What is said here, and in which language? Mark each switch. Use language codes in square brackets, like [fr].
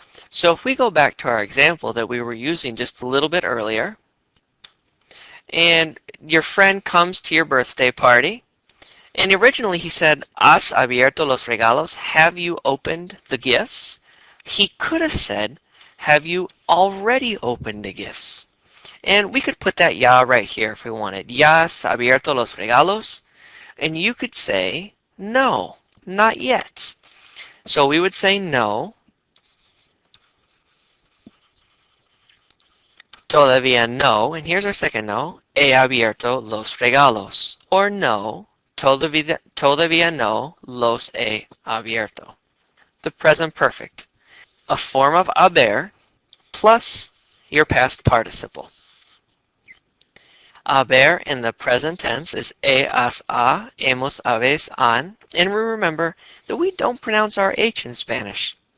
[en] So if we go back to our example that we were using just a little bit earlier, and your friend comes to your birthday party, and originally he said, [es] ¿Has abierto los regalos? [en] Have you opened the gifts? He could have said, have you already opened the gifts? And we could put that ya right here if we wanted. [es] ¿Ya has abierto los regalos? [en] And you could say, no, not yet. So we would say no. [es] Todavía no. [en] And here's our second no. [es] He abierto los regalos. [en] Or no. [es] Todavía no los he abierto. [en] The present perfect. A form of haber plus your past participle. Haber in the present tense is [es] has, a, hemos, habéis, han, [en] and we remember that we don't pronounce our H in Spanish.